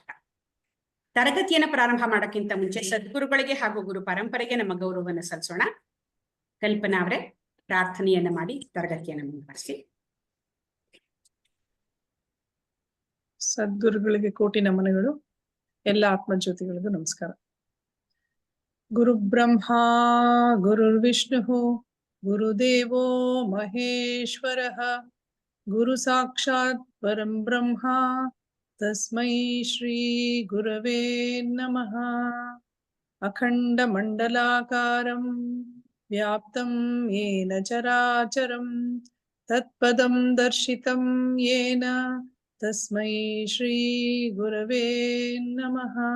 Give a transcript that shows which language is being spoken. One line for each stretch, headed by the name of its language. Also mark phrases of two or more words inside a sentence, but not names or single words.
Kannada: ತರಗತಿಯನ್ನು ಪ್ರಾರಂಭ ಮಾಡೋಕ್ಕಿಂತ ಮುಂಚೆ ಸದ್ಗುರುಗಳಿಗೆ ಹಾಗೂ ಗುರು ಪರಂಪರೆಗೆ ನಮ್ಮ ಗೌರವವನ್ನು ಸಲ್ಲಿಸೋಣ. ಕಲ್ಪನಾ ಅವರೇ ಪ್ರಾರ್ಥನೆಯನ್ನ ಮಾಡಿ ತರಗತಿಯನ್ನು ಮುಂದುವರಿಸಿ. ಸದ್ಗುರುಗಳಿಗೆ ಕೋಟಿ ನಮನಗಳು. ಎಲ್ಲ ಆತ್ಮಜ್ಯೋತಿಗಳಿಗೂ ನಮಸ್ಕಾರ.
Sanskrit: ಗುರು ಬ್ರಹ್ಮ ಗುರುರ್ ವಿಷ್ಣು ಗುರುದೇವೋ ಮಹೇಶ್ವರಃ ಗುರು ಸಾಕ್ಷಾತ್ ಪರಂ ಬ್ರಹ್ಮ ತಸ್ಮೈ ಶ್ರೀ ಗುರವೇ ನಮಃ. ಅಖಂಡ ಮಂಡಲಾಕಾರಂ ವ್ಯಾಪ್ತಂ ಯೇನ ಚರಾಚರಂ ತತ್ಪದಂ ದರ್ಶಿತಂ ಯೇನ ತಸ್ಮೈ ಶ್ರೀ ಗುರವೇ ನಮಃ.